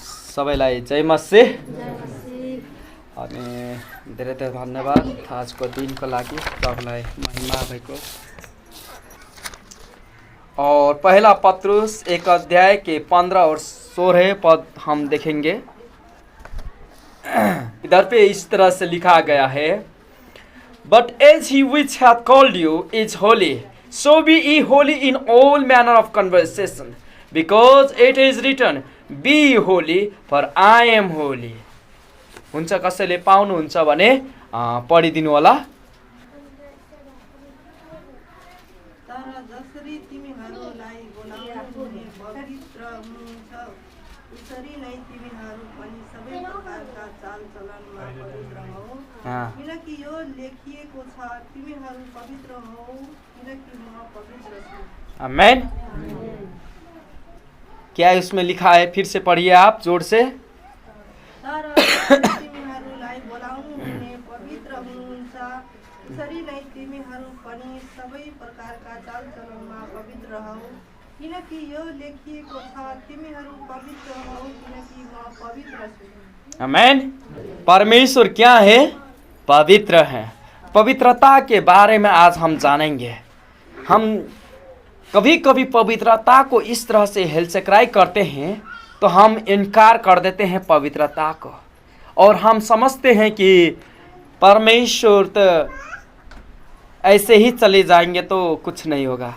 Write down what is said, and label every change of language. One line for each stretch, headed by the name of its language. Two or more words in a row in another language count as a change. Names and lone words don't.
Nepali: सबैलाई जय मसीह अनि धेरै धेरै धन्यवाद आजको दिनको लागि प्रभुलाई महिमा भएको।
Hindi: और पहला पत्रुस 1 अध्याय के 15 और 16 पद हम देखेंगे। इधर पे इस तरह से लिखा गया है,
English: But as he which hath called you is holy, so be ye holy in all manner of conversation, because it is written, Be holy, for I am holy.
Nepali: हुन्छ, कसैले पाउनुहुन्छ भने पढिदिनु होला। तर जसरी तिमीहरूलाई बोलाउने पवित्र हुनुहुन्छ, उसरी नै तिमीहरू पनि सबै प्रकारका चालचलनमा पवित्र हौ, किनकि यो लेखिएको छ, तिमीहरू पवित्र हौ किनकि म पवित्र छु।
Hindi: आमेन। क्या उसमें लिखा है? फिर से पढ़िए आप जोर से।
Nepali: तर तिमीहरूलाई बोलाउनुहुने पवित्र हुनुहुन्छ, उसरी नै तिमीहरू पनि सबै प्रकारका चालचलनमा पवित्र हौ, किनकि यो लेखिएको छ, तिमीहरू पवित्र हौ किनकि म पवित्र छु।
Hindi: आमेन। परमेश्वर क्या है? पवित्र है। पवित्रता के बारे में आज हम जानेंगे। हम कभी कभी पवित्रता को इस तरह से हेलचक्राई करते हैं तो हम इनकार कर देते हैं पवित्रता को, और हम समझते हैं कि परमेश्वर तो ऐसे ही चले जाएंगे तो कुछ नहीं होगा।